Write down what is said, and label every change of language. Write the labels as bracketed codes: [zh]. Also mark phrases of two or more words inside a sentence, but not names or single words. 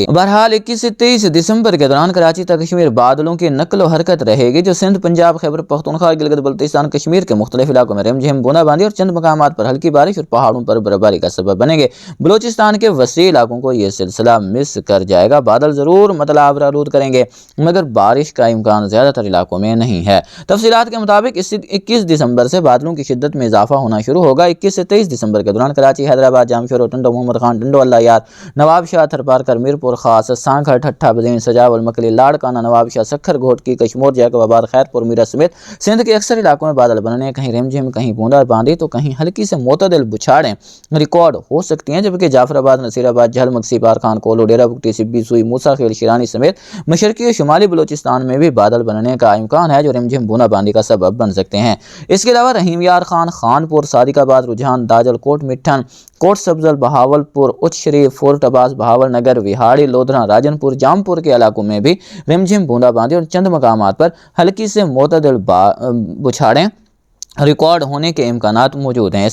[ur] بہرحال 21 سے 23 دسمبر کے دوران کراچی تک کشمیر بادلوں کی نقل و حرکت رہے گی، جو سندھ، پنجاب، خیبر پختونخوا، گلگت بلتستان، کشمیر کے مختلف علاقوں میں رم جھم بوندا باندی اور چند مقامات پر ہلکی بارش اور پہاڑوں پر برفباری کا سبب بنیں گے. بلوچستان کے وسیع علاقوں کو یہ سلسلہ مس کر جائے گا. بادل ضرور آلود کریں گے، مگر بارش کا امکان زیادہ تر علاقوں میں نہیں ہے. تفصیلات کے مطابق 21 دسمبر سے بادلوں کی شدت میں اضافہ ہونا شروع ہوگا. 21 سے 23 دسمبر کے دوران کراچی، حیدرآباد، جامشورو، ٹنڈو، محمد خان، ٹنڈو، اللہ یار، نواب شاہ، تھرپارکر، میرپور خاص، سانگھڑ، ٹھٹھہ، بدین، سجاول، مکلی، لاڑکانہ، نواب شاہ، سکھر، گھوٹکی، کشمور، جیکب آباد، خیرپور، میرا سمیت سندھ کے اکثر علاقوں میں بادل بننے، کہیں رم جھم، کہیں بوندا باندی تو کہیں ہلکی سے معتدل بوچھاڑیں ریکارڈ ہو سکتی ہیں، جبکہ جعفرآباد, نصیرآباد، جھل، مکسی، پارکھان، کولو، ڈیرہ بگٹی، سبی, سوئی، موسیٰ خیل، شیرانی سمیت مشرقی اور شمالی بلوچستان میں بھی بادل بننے کا امکان ہے، جو رم جھم بوندا باندی کا سبب بن سکتے ہیں. اس کے علاوہ رحیم یار خان، خانپور، صادق آباد، روجھان، داجل، کوٹ مٹھن، کوٹ سبزل، بہاولپور، اوچ شریف، فورٹ عباس، بہاولنگر، وہاڑی، لودھراں، راجن پور، جام پور کے علاقوں میں بھی رم جھم بوندا باندی اور چند مقامات پر ہلکی سے معتدل بوچھاڑیں ریکارڈ ہونے کے امکانات موجود ہیں.